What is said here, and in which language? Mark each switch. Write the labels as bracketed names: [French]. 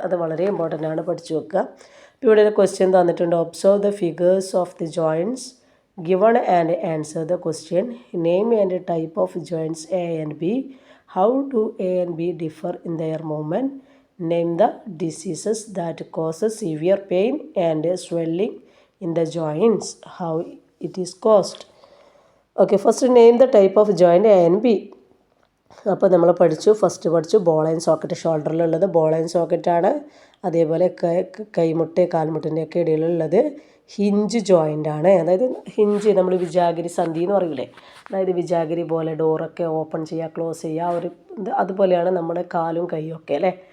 [Malayalam] അത് വളരെ ഇമ്പോർട്ടൻ്റ് ആണ്, പഠിച്ചു വെക്കുക. ഇപ്പോൾ ഇവിടെ ഒരു ക്വസ്റ്റ്യൻ തന്നിട്ടുണ്ട്. [English] Observe the figures of the joints given and answer the question. Name and type of joints A and B. How do A and B differ in their movement? Name the diseases that cause severe pain and swelling in the joints. How it is caused. Okay, first name the type of joint A and B. [Malayalam] അപ്പോൾ നമ്മൾ first പഠിച്ചു ball and socket. ഷോൾഡറിലുള്ളത് ball and സോക്കറ്റാണ്. അതേപോലെ കൈമുട്ട്, കാൽമുട്ടിൻ്റെയൊക്കെ ഇടയിലുള്ളത് hinge joint ആണ്. അതായത് hinge നമ്മൾ വിജാഗിരി സന്ധി എന്ന് പറയൂലേ, അതായത് വിജാഗിരി പോലെ ഡോറൊക്കെ ഓപ്പൺ ചെയ്യുക, ക്ലോസ് ചെയ്യുക, ഒരു അതുപോലെയാണ് നമ്മുടെ കാലും കൈയും ഒക്കെ അല്ലേ.